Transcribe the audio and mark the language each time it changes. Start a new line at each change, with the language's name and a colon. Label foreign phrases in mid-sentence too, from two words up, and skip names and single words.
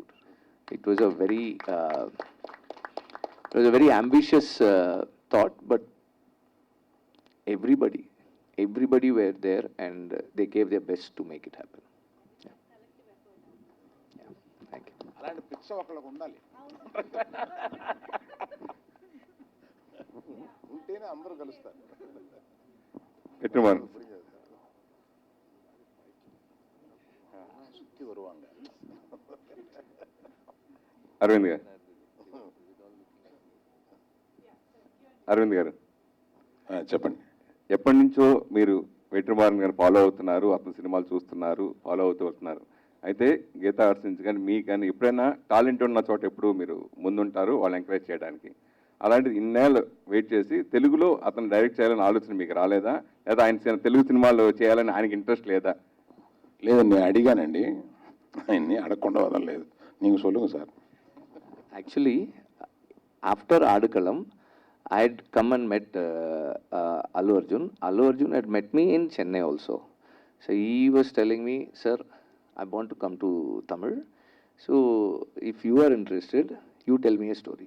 English: It was a very ambitious thought, but everybody were there and they gave their best to make it happen. Yeah. Yeah. Thank you.
Telugu: అలాంటి పిచ్చ ఒకళ్ళకు ఉండాలి ఉంటేనే అందరూ కలుస్తారు VetriMaaran.
Tamil: சுத்தி வருவாங்க
Telugu: అరవింద్ గారు. అరవింద్ గారు, చెప్పండి. ఎప్పటి నుంచో మీరు VetriMaaran గారు ఫాలో అవుతున్నారు, అతని సినిమాలు చూస్తున్నారు, ఫాలో అవుతూ వస్తున్నారు. అయితే గీతా ఆర్ట్స్ నుంచి కానీ మీకు కానీ ఎప్పుడైనా టాలెంట్ ఉన్న చోట ఎప్పుడు మీరు ముందుంటారు వాళ్ళు ఎంకరేజ్ చేయడానికి. అలాంటిది ఇన్నేళ్ళు వెయిట్ చేసి తెలుగులో అతను డైరెక్ట్ చేయాలని ఆలోచన మీకు రాలేదా? లేదా ఆయన తెలుగు సినిమాలు చేయాలని ఆయనకి ఇంట్రెస్ట్ లేదా? లేదండి, నేను అడిగానండి, ఆయన్ని అడగకుండా వదలలేదు. నీకు சொல்லுங்க సార్.
English: Actually, after Adikalam, I had come and met Allu Arjun. Allu Arjun had met me in Chennai also. So he was telling me, sir, I want to come to Tamil. So if you are interested, you tell me a story.